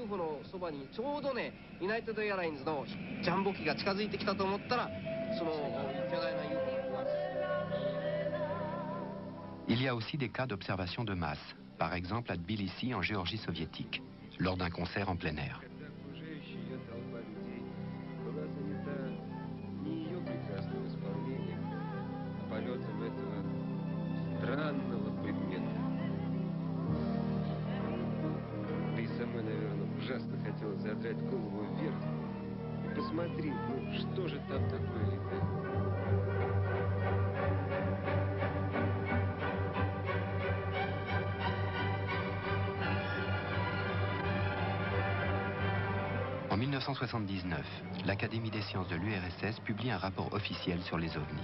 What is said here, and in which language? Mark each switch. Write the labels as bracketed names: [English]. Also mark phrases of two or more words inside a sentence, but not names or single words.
[French] Il y a aussi des cas d'observation de masse, par exemple à Tbilissi en Géorgie soviétique, lors d'un concert en plein air. [Russian] Ужасно хотелось задрать голову вверх и посмотреть, ну что же там такое летает. [French] En 1979, l'Académie des sciences de l'URSS publie un rapport officiel sur les ovnis.